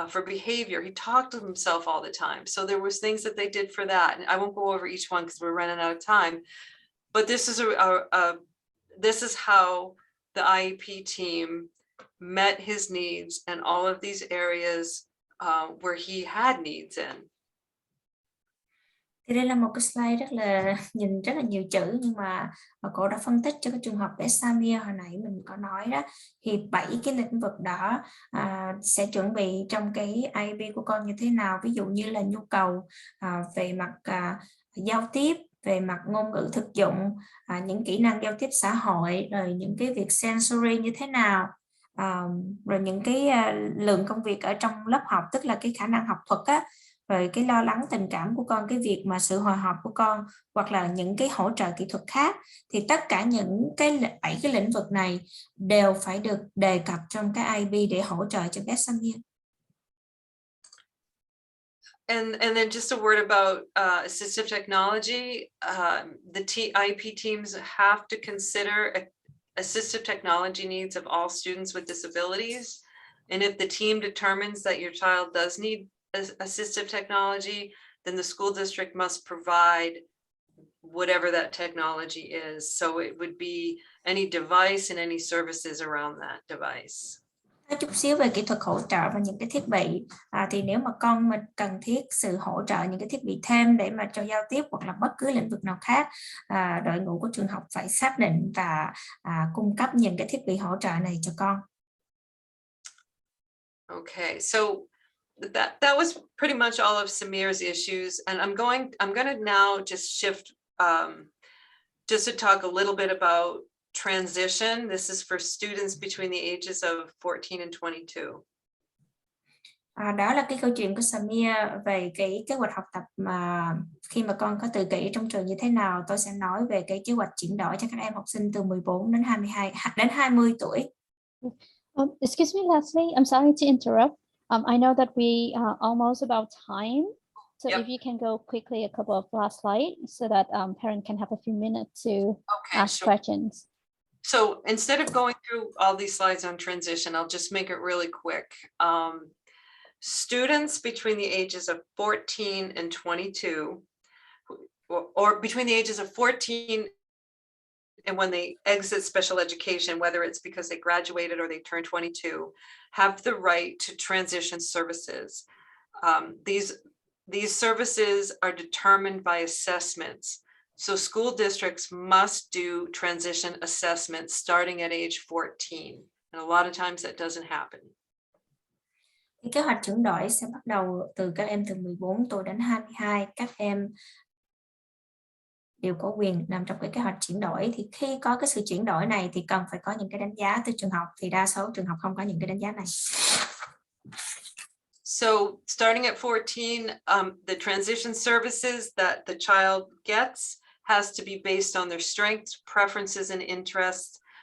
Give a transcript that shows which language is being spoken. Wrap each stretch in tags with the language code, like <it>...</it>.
<en>For behavior, he talked to himself all the time. So there was things that they did for that. And I won't go over each one because we're running out of time. But this is this is how the IEP team met his needs and all of these areas where he had needs in.</en> <vi>Thì đây là một cái slide rất là nhìn rất là nhiều chữ, nhưng mà cô đã phân tích cho cái trường hợp bé Samir hồi nãy mình có nói đó, thì 7 cái lĩnh vực đó sẽ chuẩn bị trong cái IEP của con như thế nào. Ví dụ như là nhu cầu về mặt giao tiếp, về mặt ngôn ngữ thực dụng, những kỹ năng giao tiếp xã hội, rồi những cái việc sensory như thế nào, rồi những cái lượng công việc ở trong lớp học, tức là cái khả năng học thuật á, rồi cái lo lắng tình cảm của con, cái việc mà sự hồi hộp của con, hoặc là những cái hỗ trợ kỹ thuật khác. Thì tất cả những cái 7 cái lĩnh vực này đều phải được đề cập trong cái IEP để hỗ trợ cho bé Samir.</vi> <en>And then just a word about assistive technology. The IEP teams have to consider assistive technology needs of all students with disabilities. And if the team determines that your child does need assistive technology, then the school district must provide whatever that technology is. So it would be any device and any services around that device.</en> <vi>Nói chút xíu về kỹ thuật hỗ trợ và những cái thiết bị, thì nếu mà con mình cần thiết sự hỗ trợ những cái thiết bị thêm để mà cho giao tiếp hoặc là bất cứ lĩnh vực nào khác, đội ngũ của trường học phải xác định và cung cấp những cái thiết bị hỗ trợ này cho con.</vi> <en>Okay, so that was pretty much all of Samir's issues, and I'm going to now just shift just to talk a little bit about transition. This is for students between the ages of 14 and 22.</en> <vi>Đó là cái câu chuyện của Samir về cái kế hoạch học tập mà khi mà con có tự kỷ trong trường như thế nào. Tôi sẽ nói về cái kế hoạch chuyển đổi cho các em học sinh từ 14 đến 20 tuổi.</vi> <en>Excuse me, Leslie, I'm sorry to interrupt. I know that we are almost about time. So if you can go quickly a couple of last slides so that parents can have a few minutes to ask questions. So instead of going through all these slides on transition, I'll just make it really quick. Students between the ages of 14 and 22, or between the ages of 14 and when they exit special education, whether it's because they graduated or they turned 22, have the right to transition services. These services are determined by assessments. So school districts must do transition assessments starting at age 14. And a lot of times that doesn't happen.</en> <vi>Cái kế hoạch chuyển đổi sẽ bắt đầu từ các em từ 14 tuổi đến 22. Các em đều có quyền nằm trong cái kế hoạch chuyển đổi. Thì khi có cái sự chuyển đổi này thì cần phải có những cái đánh giá từ trường học. Thì đa số trường học không có những cái đánh giá này.</vi> <en>So starting at 14, the transition services that the child gets has to be based on their strengths, preferences, and interests.</en>